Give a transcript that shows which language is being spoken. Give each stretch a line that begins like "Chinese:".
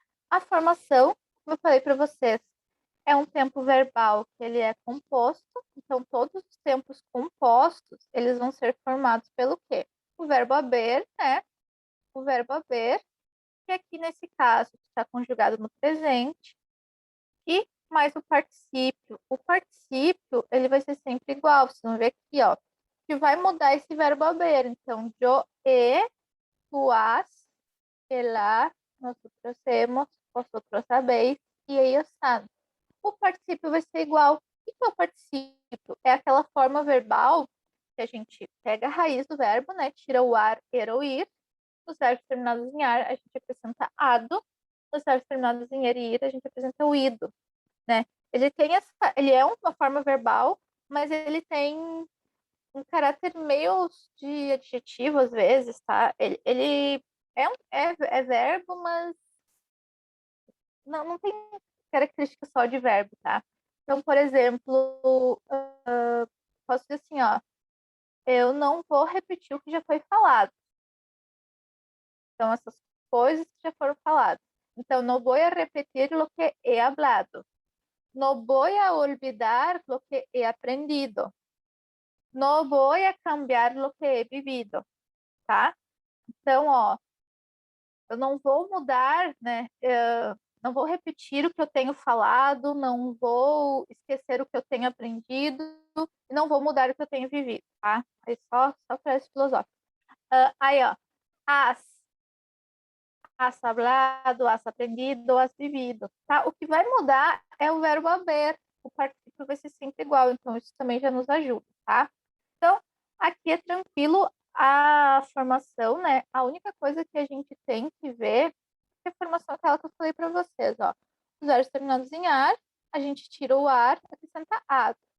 Portuguese: A formação, como eu falei para vocês, é um tempo verbal que ele é composto, então todos os tempos compostos, eles vão ser formados pelo quê? O verbo haver, né? O verbo haver, que aqui nesse caso está conjugado no presente, e mais o particípio. O particípio, ele vai ser sempre igual. Vocês vão ver aqui, ó. Que vai mudar esse verbo haber. Então,
Spanish: yo he, tú has, él ha, nosotros hemos, vosotros habéis e ellos han.
Portuguese: O particípio vai ser igual. O que é o particípio? É aquela forma verbal que a gente pega a raiz do verbo, né? Tira o ar, er ou ir. Os verbos terminados em ar, a gente acrescenta ado. Os verbos terminados em er e ir, a gente apresenta o ido, né? Ele é uma forma verbal, mas ele tem um caráter meio de adjetivo às vezes, tá? Ele é verbo, mas não tem característica só de verbo, tá? Então, por exemplo, posso dizer assim, ó, eu não vou repetir o que já foi falado. Então, essas coisas que já foram faladas. Então, não vou repetir
Spanish: lo que he hablado. No voy a olvidar lo que he aprendido. No voy a cambiar lo que he vivido, tá?
Portuguese: Então, ó, eu não vou mudar, né? Não vou repetir o que eu tenho falado, não vou esquecer o que eu tenho aprendido, e não vou mudar o que eu tenho vivido, tá? Aí só para esse filosófico. Aí, ó,
Spanish: has, has hablado, has aprendido, has vivido, tá?
Portuguese: O que vai mudar é o verbo haber, o particípio vai ser sempre igual, então isso também já nos ajuda, tá? Então, aqui é tranquilo a formação, né? A única coisa que a gente tem que ver é a formação aquela que eu falei para vocês, ó. Os verbos terminados em ar, a gente tira o ar, acrescenta ado.